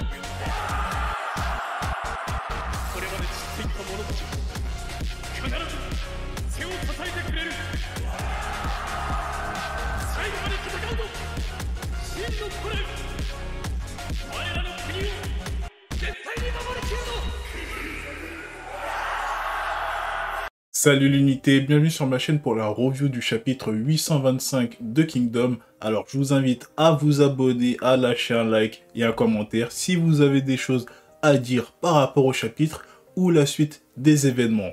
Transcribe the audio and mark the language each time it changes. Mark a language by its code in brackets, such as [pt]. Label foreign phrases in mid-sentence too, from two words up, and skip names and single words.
[ja] これまで散っていった者たち必ず背を支えてくれる。最後まで戦うぞ真の古来。我らの国を絶対に守りきるぞ。 [fr] Salut l'unité, bienvenue sur ma chaîne pour la review du chapitre 825 de Kingdom. Alors je vous invite à vous abonner, à lâcher un like et un commentaire si vous avez des choses à dire par rapport au chapitre ou la suite des événements.